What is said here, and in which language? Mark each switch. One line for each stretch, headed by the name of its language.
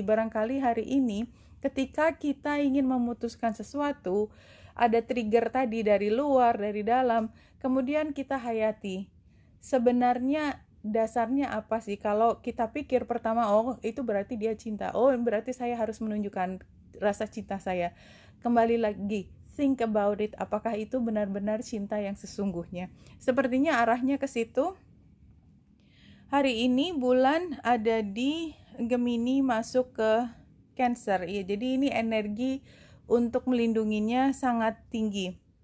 Indonesian: Barangkali hari ini ketika kita ingin memutuskan sesuatu, ada trigger tadi dari luar, dari dalam, kemudian kita hayati. Sebenarnya dasarnya apa sih? Kalau kita pikir pertama, oh itu berarti dia cinta. Oh berarti saya harus menunjukkan rasa cinta saya. Kembali lagi,
English: think about it.
Indonesian: Apakah itu benar-benar cinta yang sesungguhnya? Sepertinya arahnya ke situ. Hari ini bulan ada di Gemini masuk ke Cancer. Ya, jadi ini energi untuk melindunginya sangat tinggi.